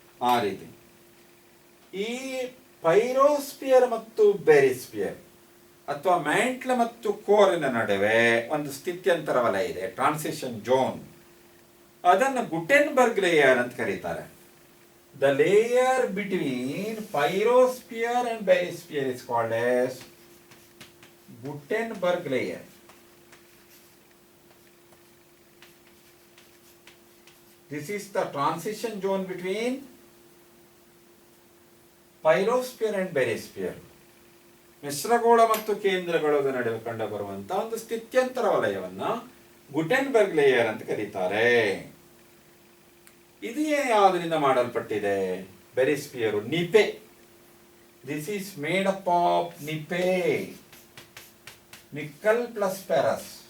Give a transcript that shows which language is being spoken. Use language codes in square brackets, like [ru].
[kn] ಆ ರೀತಿ ಈ ಪೈರೋಸ್ಫಿಯರ್ ಮತ್ತು ಬೆರಿಸ್ಫಿಯರ್ ಅಥವಾ ಮ್ಯಾಂಟ್ಲ್ ಮತ್ತು ಕೋರಿನ ನಡುವೆ ಒಂದು ಸ್ಥಿತ್ಯಂತರ ವಲಯ ಇದೆ, ಟ್ರಾನ್ಸಿಷನ್ ಝೋನ್. ಅದನ್ನು ಗುಟೆನ್ಬರ್ಗ್ ಲೇಯರ್ ಅಂತ ಕರೀತಾರೆ. [en] The layer between pyrosphere and barysphere is called as Gutenberg layer. This is the transition zone between pyrosphere and barysphere. [kn] ಮಿಶ್ರಗೋಳ ಮತ್ತು ಕೇಂದ್ರಗೋಳದ ನಡುವೆ ಕಂಡು ಬರುವಂತಹ ಒಂದು ಸ್ಥಿತ್ಯಂತರ ವಲಯವನ್ನ ಗುಟೆನ್ಬರ್ಗ್ ಲೇಯರ್ ಅಂತ ಕರೀತಾರೆ. ಇದು ಯಾವುದರಿಂದ ಮಾಡಲ್ಪಟ್ಟಿದೆ? ಬೆರಿಸ್ಫಿಯರ್ ನಿಪೆ. [en] This is made up of nife, nickel plus ferrous.